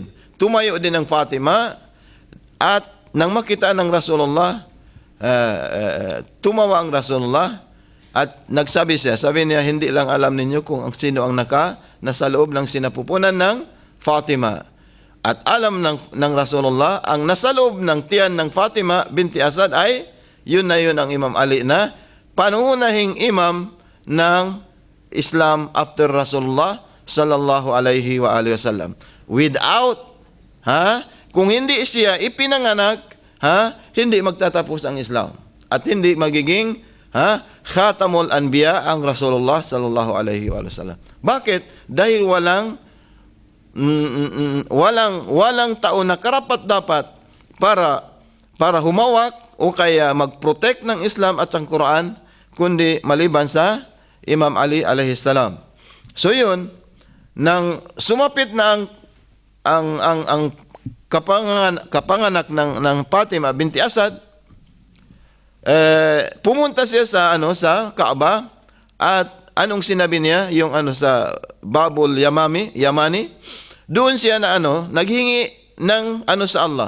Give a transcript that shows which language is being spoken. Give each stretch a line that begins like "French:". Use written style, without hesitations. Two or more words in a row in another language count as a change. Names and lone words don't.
Filipino: Tumayo din ang Fatima at nang makita ng Rasulullah, tumawa ang Rasulullah at nagsabi sabi niya, hindi lang alam ninyo kung sino ang nasa loob ng sinapupunan ng Fatima. At alam ng Rasulullah, ang nasa loob ng tiyan ng Fatima binti Asad ay yun ang Imam Ali na pangunahing imam ng Islam after Rasulullah
Arabic: صلى الله عليه وآله وسلم.
Filipino: Without kung hindi siya ipinanganak, hindi magtatapos ang Islam at hindi magiging
Arabic: خاتم الأنبياء
Filipino: ang Rasulullah
Arabic: صلى الله عليه وسلم.
Filipino: Bakit? Dahil walang tao na karapat-dapat para humawak o kaya mag-protect ng Islam at ang Quran kundi maliban sa Imam Ali
Arabic: عليه السلام.
Filipino: So yun, nang sumapit na ang kapanganak ng Fatima binti Asad, pumunta siya sa Kaaba at anong sinabi niya yung sa Babul Yamani, doon siya naghingi ng sa Allah.